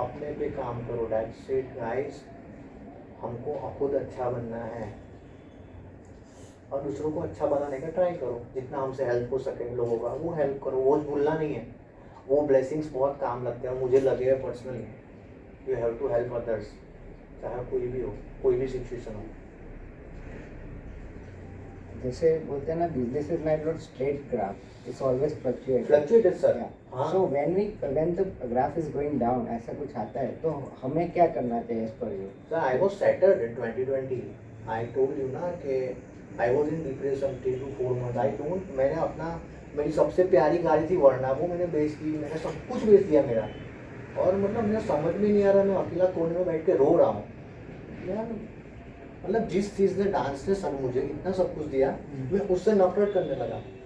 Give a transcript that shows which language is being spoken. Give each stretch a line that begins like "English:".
Hindi: अपने पे काम करो.
English: That's it guys.
Hindi: हमको खुद अच्छा बनना है और दूसरों को अच्छा बनाने का ट्राई करो. जितना हमसे हेल्प हो सके लोगों का, वो हेल्प करो. वो भूलना नहीं है. वो ब्लेसिंग्स बहुत काम लगते हैं, मुझे लगे हैं personally.
English: you have to help others,
Hindi: चाहे कोई भी हो, कोई भी सिचुएशन हो. जैसे बोलते हैं ना,
English: business is not straight graph, it's always fluctuating. Fluctuated, sir. Yeah.
Hindi: हाँ.
English: So when the graph is going down,
Hindi: ऐसा कुछ आता है, तो हमें क्या करना चाहिए
English: as per you? Sir, I was shattered in 2020. I told you ना कि I was in depression 3 to 4 months.
Hindi: मैंने अपना, मेरी सबसे प्यारी गाड़ी थी वर्ना, वो मैंने बेच दी. मैंने सब कुछ बेच दिया मेरा. और मतलब मुझे समझ में नहीं आ रहा, मैं अकेला कोने में बैठ के रो रहा हूँ यार. मतलब जिस चीज़ ने, डांस ने सब मुझे इतना सब कुछ दिया, मैं उससे नफरत करने लगा.